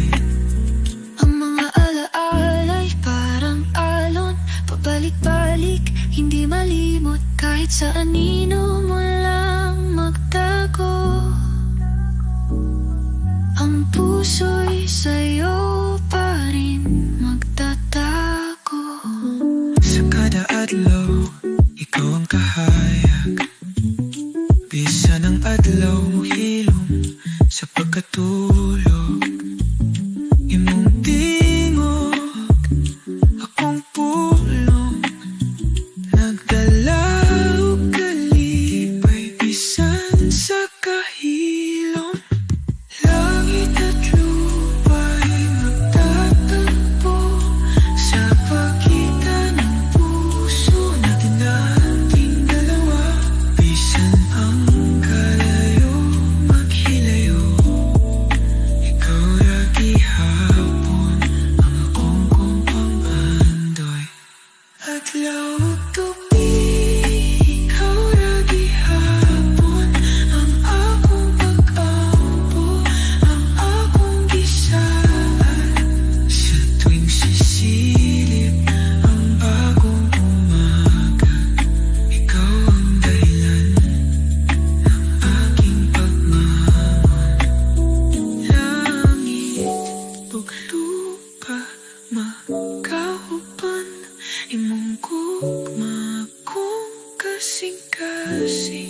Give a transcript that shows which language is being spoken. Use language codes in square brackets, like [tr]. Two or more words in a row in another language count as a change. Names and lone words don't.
[tl] Ang mga alaala'y parang alon, pabalik-balik, hindi malimot. Kahit sa anino mo lang magtago, ang puso'y sa'yo pa rin magtatago. [ceb] Sa kada adlaw, ikaw ang kahayag. Bisan ang adlaw mo hilom sa pagkatulog. Imong tingog, akong pulong, nagdalaw kalipay bisan sa kahilom. [tl] Langit at lupa'y magtatagpo sa pagitan ng puso natin nating dalawa. [ceb] Bisan ang kalayo maghilayo, ikaw lagi hapon ang akong kumpang-andoy. Adlaw ug gabi, ikaw lagi hapon ang akong pag-ampo, ang akong gisaan. [tl] Sa tuwing sisilip ang bagong umaga, ikaw ang dahilan ng aking pagmamahal. [ceb] Langit ug lupa magkahuban, imong gugma kong kasing-kasing.